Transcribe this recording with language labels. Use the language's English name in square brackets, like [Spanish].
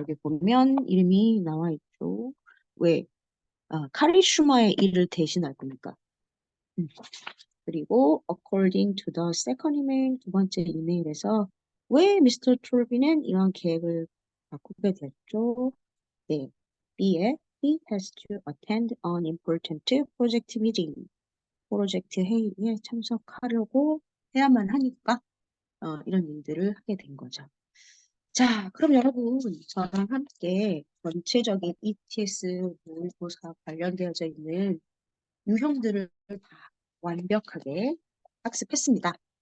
[Korean] 여기 보면 이름이 나와 있죠. 왜? 카리 슈마의 일을 대신할 겁니까? 음. 그리고 [English] according to the second email, [Korean] 두 번째 이메일에서 왜 미스터 톨빈은 이런 계획을 바꾸게 됐죠? 네. [English] B에 he has to attend an important project meeting. [Korean] 프로젝트 회의에 참석하려고 해야만 하니까 이런 일들을 하게 된 거죠. 자, 그럼 여러분 저랑 함께 전체적인 ETS 모의고사 관련되어져 있는 유형들을 다 완벽하게 학습했습니다.